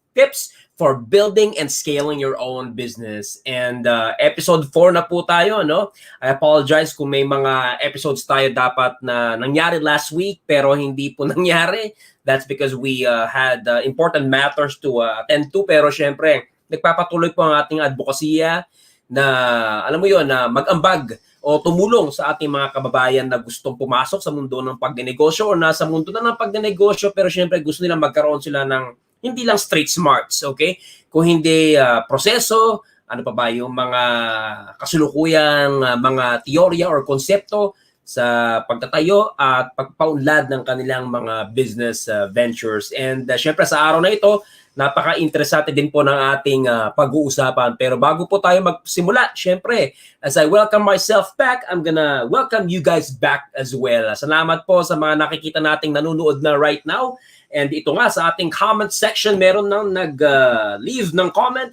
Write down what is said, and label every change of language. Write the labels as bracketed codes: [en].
[en] Tips for building and scaling your own business. [tl] And episode 4 na po tayo, no? [en] I apologize [tl] kung may mga episodes tayo dapat na nangyari last week pero hindi po nangyari. [en] That's because we had important matters to attend to. [tl] Pero syempre, nagpapatuloy po ang ating advokasya na, alam mo yun, na mag-ambag o tumulong sa ating mga kababayan na gustong pumasok sa mundo ng pagnenegosyo o nasa mundo na ng pagnenegosyo pero syempre gusto nilang magkaroon sila ng hindi lang straight smarts, okay? Kung hindi proseso, ano pa ba yung mga kasulukuyang mga teorya or konsepto sa pagtatayo at pagpaunlad ng kanilang mga business ventures. And syempre sa araw na ito, napaka-interesante din po ng ating pag-uusapan. Pero bago po tayo magsimula, syempre, [en] as I welcome myself back, I'm gonna welcome you guys back as well. [tl] Salamat po sa mga nakikita nating nanonood na [en] right now. [tl] And ito nga, sa ating comment section, meron nang nag-leave ng comment.